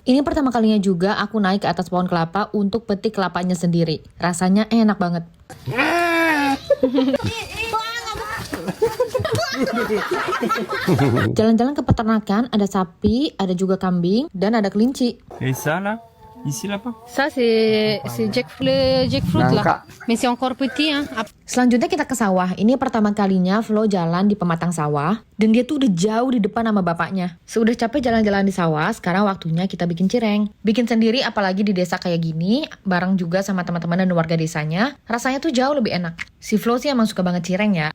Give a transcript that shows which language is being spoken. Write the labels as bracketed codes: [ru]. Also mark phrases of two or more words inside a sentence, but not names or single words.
[id] Ini pertama kalinya juga aku naik ke atas pohon kelapa untuk petik kelapanya sendiri. Rasanya enak banget. Jalan-jalan ke peternakan, ada sapi, ada juga kambing, dan ada kelinci. [fr] Ici là pas. Ça c'est jackfruit là. Mais c'est encore petit hein. [id] Selanjutnya kita ke sawah. Ini pertama kalinya Flo jalan di pematang sawah. Dan dia tuh udah jauh di depan sama bapaknya. Sudah capek jalan-jalan di sawah, sekarang waktunya kita bikin cireng. Bikin sendiri apalagi di desa kayak gini, bareng juga sama teman-teman dan warga desanya. Rasanya tuh jauh lebih enak. Si Flo sih emang suka banget cireng ya.